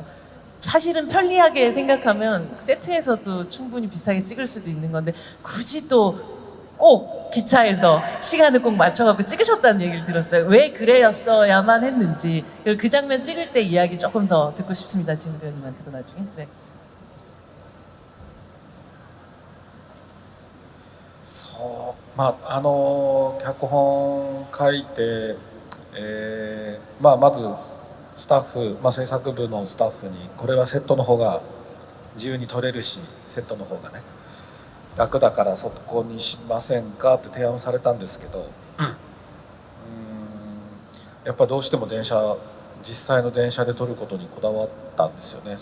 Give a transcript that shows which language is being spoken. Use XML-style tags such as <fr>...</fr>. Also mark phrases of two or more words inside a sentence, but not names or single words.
<ko>사실은 편리하게 생각하면 세트에서도 충분히 비슷하게 찍을 수도 있는 건데, 굳이 또 꼭 기차에서 시간을 꼭 맞춰갖고 찍으셨다는 얘기를 들었어요. 왜 그래였어야만 했는지, 그 장면 찍을 때 이야기 조금 더 듣고 싶습니다. 지은 배우님한테도 나중에. 네.</ko> <ja>そう脚本書いて、まずスタッフ、制作部のスタッフにこれはセットの方が自由に撮れるし、セットの方がね楽だからそこにしませんかって提案されたんですけど、やっぱどうしても実際の電車で撮ることにこだわったんですよね。</ja>